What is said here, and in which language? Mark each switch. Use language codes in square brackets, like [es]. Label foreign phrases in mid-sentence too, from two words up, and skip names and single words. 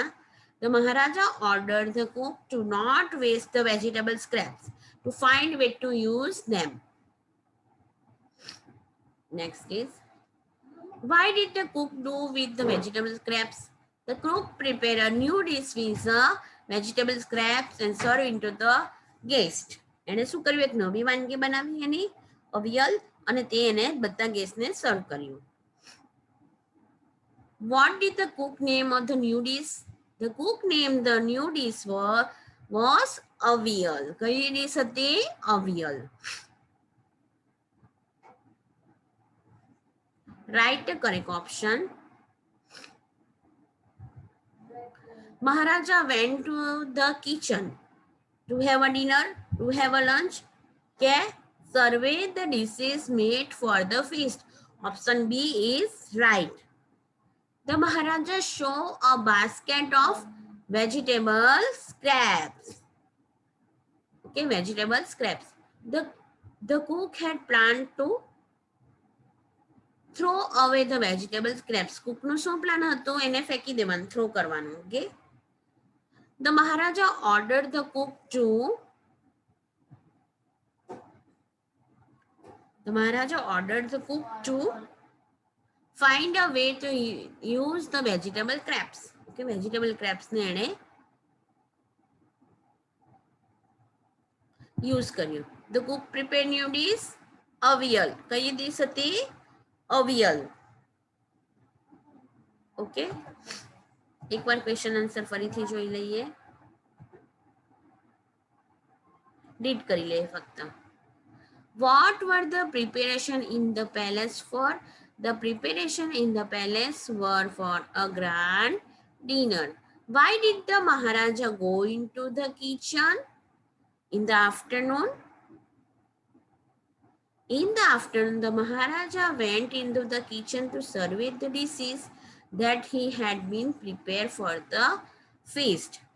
[en] The Maharaja ordered the cook to not waste the vegetable scraps, to find way to use them. Next is, why did the cook do with the vegetable scraps? The cook prepared a new dish with the vegetable scraps and served into the guest. [gu] એને શું કર્યું? એક નવી વાનગી બનાવી એની અવિયલ અને તે એને બધા ગેસ્ટને સર્વ કર્યું. [en] What did the cook name of the new dish? The cook named the new dish was અવિયલ. [gu] કઈ ડીશ હતી? અવિયલ. [en] Write the correct option. Maharaja went to the kitchen to have a dinner, to have a lunch. કે survey the dishes made for the feast. Option B is right. The Maharaja show a basket of vegetable scraps. Okay, vegetable scraps. The cook had planned to throw away the vegetable scraps. કુકનો શું પ્લાન હતો? એને ફેંકી દેવાનું, થ્રો કરવાનું. Okay. The Maharaja ordered the cook to find a way to use the vegetable scraps. Okay, vegetable scraps [gu] ને એણે use કર્યું. [en] The cook prepared new dish અવિયલ. [gu] કઈ ડીશ હતી? અવિયલ. ઓકે, એકવાર [en] question answer [gu] ફરીથી જોઈ લઈએ. રીડ કરી લઈએ ફક્ત. [en] What were the preparation in the palace for? The preparation in the palace were for a grand dinner. Why did the Maharaja go into the kitchen in the afternoon? In the afternoon, the Maharaja went into the kitchen to survey the dishes that he had been prepared for the feast.